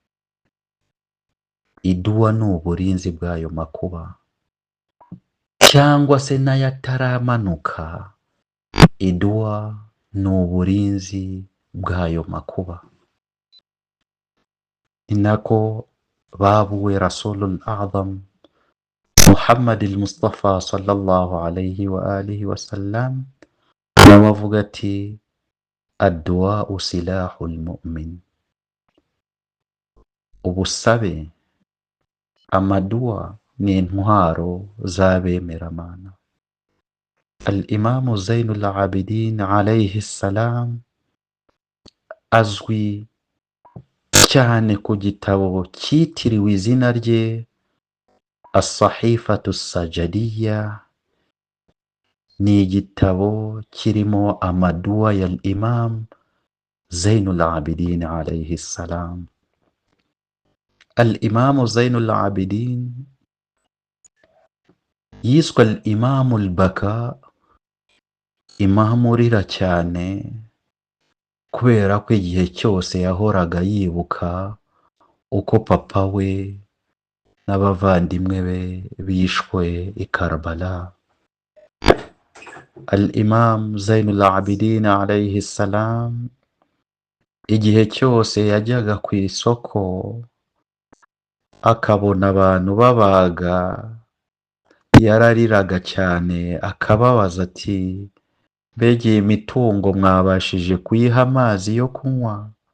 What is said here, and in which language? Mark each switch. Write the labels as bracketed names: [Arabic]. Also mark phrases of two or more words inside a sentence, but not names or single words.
[Kinyarwanda] Iduwa ni uburinzi bw'ayo makuba, cyangwa se n'ayataramanuka. Iduwa ni uburinzi bw'ayo makuba. Ni nako babuwe [Arabic] الرسول الأعظم [Kinyarwanda] Muhammad al-Mustafa [Arabic] صلى الله عليه وآله وسلم [Kinyarwanda] nawe avuga ati [Arabic] الدعاء سلاح المؤمن. [Kinyarwanda] Ubusabe, amaduwa ni intwaro z'abemeramana. Al-Imamu Zainul Abidin [Arabic] عليه السلام [Kinyarwanda] azwi cyane ku gitabo cyitiriwe izina rye As-Sahifatu Sajadiyya. Ni igitabo kirimo amaduwa ya Imam Zainul Abidin [Arabic] عليه السلام. [Kinyarwanda] Al-Imamu Zainul Abidin yiswe [Arabic] الإمام البكاء, [Kinyarwanda] imamu urira cyane, kubera ko igihe cyose yahoraga yibuka uko papa we n'abavandimwe be bishwe i Karbala. Al-Imam Zainul Abidin [Arabic] عليه السلام [Kinyarwanda] igihe cyose yajyaga ku isoko akabona abantu babaga, yarariraga cyane akababaza ati mbegeye imitungo mwabashije kuyiha amazi yo kunywa?